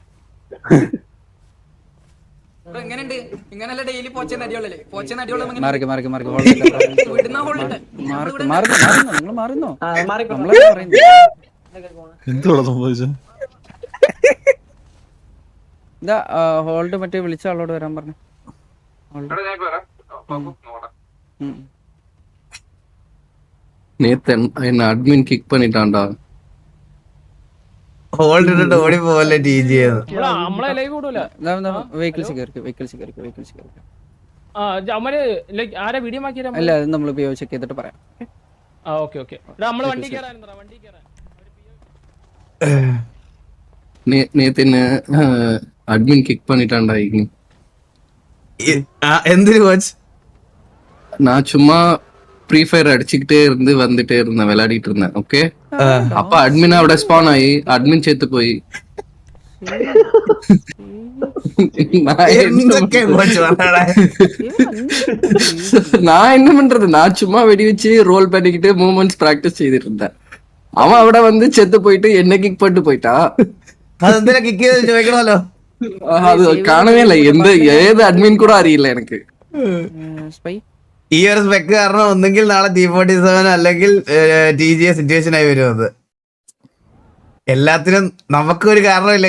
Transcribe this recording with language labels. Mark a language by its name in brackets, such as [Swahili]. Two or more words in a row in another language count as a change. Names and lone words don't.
[Malayalam] എന്തുവാ സംഭവിച്ചത്? ഇതാ ഹോൾഡ് മറ്റേ വിളിച്ച ആളോട് വരാൻ പറഞ്ഞു. [Tamil] நேத்து என்ன [English] admin kick [Tamil] பண்ணிட்டான்டா. [Malayalam] ഹോൾഡ് ഇട്ടിട്ട് ഓടി പോവല്ലേ TG. അല്ല അത് നമ്മൾ ചെക്ക് ചെയ്തിട്ട് പറയാം. [Tamil] நேத்து என்ன [English] admin kick [Tamil] பண்ணிட்டான்டா. [Malayalam] എന്തിനു കോച്ച്? [Tamil] நான் சும்மா ஃப்ரீ ஃபயர் அடிச்சுக்கிட்டே இருந்து வந்துட்டே இருந்தேன், விளையாடிட்டு இருந்தேன். ஓகே, அப்ப அட்மின் അവിടെ ஸ்பான் ஆகி அட்மின் செத்து போய் நான் என்ன [Malayalam] എന്തൊക്കെ കോച്ച് പറയണേ? [Tamil] நான் என்ன பண்றது, நான் சும்மா வெடி வச்சு ரோல் பண்ணிக்கிட்டு [English] movements practice [Tamil] செய்துட்டு இருந்தேன். அவன் അവിടെ வந்து செத்து போயிட்டு என்ன கிக் பண்ணிட்டு போயிட்டான். [Malayalam] അതെന്തിനാ കിക്ക് ചെയ്ത് ചോദിക്കണമല്ലോ. அது കാണവേ ഇല്ല, ഏത് അഡ്മിൻ കൂടെ അറിയില്ല എനിക്ക്. സ്പൈ ഈ ഒരു സ്പെക്ക് കാരണം ഒന്നെങ്കിൽ നാളെ T47 അല്ലെങ്കിൽ TGA സിറ്റുവേഷൻ ആയി വരും. അത് എല്ലാത്തിനും നമുക്കൊരു കാരണമില്ലേ.